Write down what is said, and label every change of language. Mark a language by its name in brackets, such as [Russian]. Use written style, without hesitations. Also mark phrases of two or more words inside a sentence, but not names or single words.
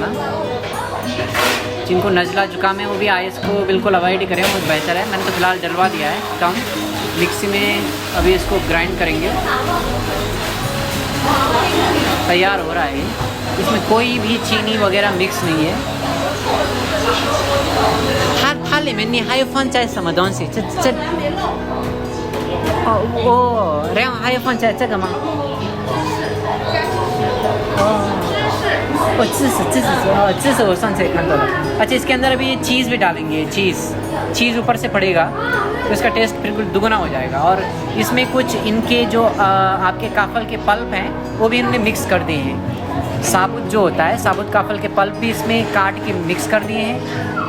[Hindi] जिनको नज़ला जुकाम है वो भी आइस को बिल्कुल अवॉइड करें, वो बेहतर है। मैंने तो फ़िलहाल डलवा दिया है कम। मिक्सी में अभी इसको ग्राइंड करेंगे, तैयार हो रहा है। इसमें कोई भी चीनी वगैरह मिक्स नहीं है। [Chinese] 它里面你还有放在什么东西？然后还有放在这个吗？芝士我上次看到了। [Hindi] अच्छा, इसके अंदर अभी चीज़ भी डालेंगे, चीज़ ऊपर से पड़ेगा तो इसका टेस्ट बिल्कुल दुगना हो जाएगा। और इसमें कुछ इनके जो आपके काफल के पल्प हैं वो भी इन्होंने मिक्स कर दिए हैं। साबुत जो होता है, साबुत काफल के पल्प भी इसमें काट के मिक्स कर दिए हैं।